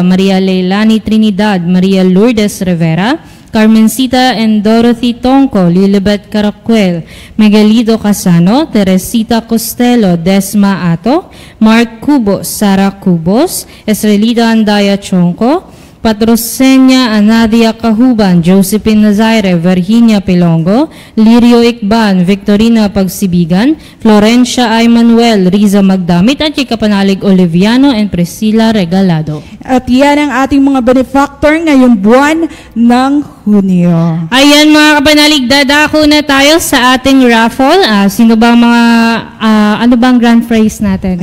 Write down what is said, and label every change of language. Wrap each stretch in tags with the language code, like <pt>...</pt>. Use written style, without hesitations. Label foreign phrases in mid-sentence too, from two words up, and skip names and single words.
<tl>Maria Leilani Trinidad, Maria Lourdes Rivera, Carmencita and Dorothy Tongco, Lilibet Caracuel, Miguelito Casano, Teresita Costello, Desma Ato, Mark Cubos, Sara Cubos, Esrelita Andaya Chonco, Patrocenia Anadia Cahuban, Josephine Nazaire, Virginia Pilongo, Lirio Ikban, Victorina Pagsibigan, Florencia I. Manuel, Riza Magdamit, at Kapanalig Oliviano and Priscilla Regalado. At yan ang ating mga benefactor ngayong buwan ng Hunyo. Ayan mga kapanalig, dadako na tayo sa ating raffle. Sino ba mga, ano bang grand prize natin?</tl>